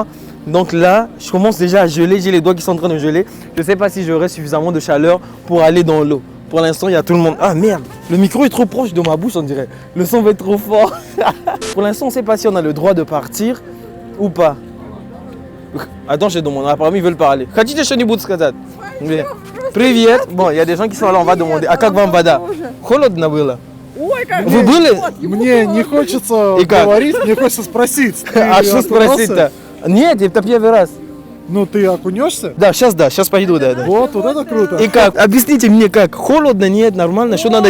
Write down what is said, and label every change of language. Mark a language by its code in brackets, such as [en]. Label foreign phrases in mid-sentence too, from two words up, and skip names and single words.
[fr] Donc là, je commence déjà à geler. J'ai les doigts qui sont en train de geler. Je ne sais pas si j'aurai suffisamment de chaleur pour aller dans l'eau. Pour l'instant, il y a tout le monde. Ah merde, le micro est trop proche de ma bouche, on dirait. Le son va être trop fort. Pour l'instant, on ne sait pas si on a le droit de partir ou pas. Attends, je demande. Apparemment, ils veulent parler. [ru] Хотите что-нибудь сказать? Привет. [fr] Bon, il y a des gens qui sont là, on va demander. [ru] А как вам вода? Холодно было? Ой, как Вы были? Мне не хочется И как? говорить, мне хочется спросить. Ты А что окунулся? спросить-то? Нет, это первый раз. Ну ты окунешься? Да, сейчас пойду, да. Вот это круто. И как? Объясните мне как? Холодно, нет, нормально, что надо